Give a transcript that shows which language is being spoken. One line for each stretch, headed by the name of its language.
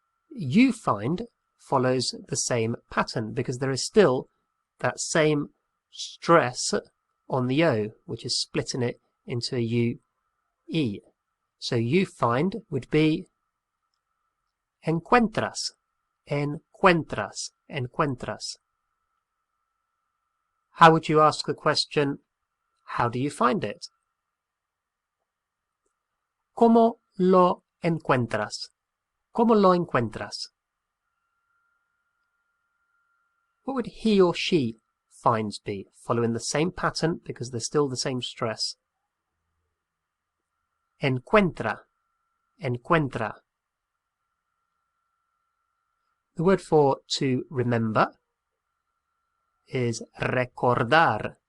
English: You find follows the same pattern because there is still that same stress on the O, which is splitting it into a U-E. So you find would be encuentras.
Spanish: Encuentras. Encuentras.
English: How would you ask the question, how do you find it?
Spanish: ¿Cómo lo encuentras? ¿Cómo lo encuentras?
English: What would he or she finds be? Following the same pattern because there's still the same stress.
Spanish: Encuentra. Encuentra.
English: The word for to remember is recordar.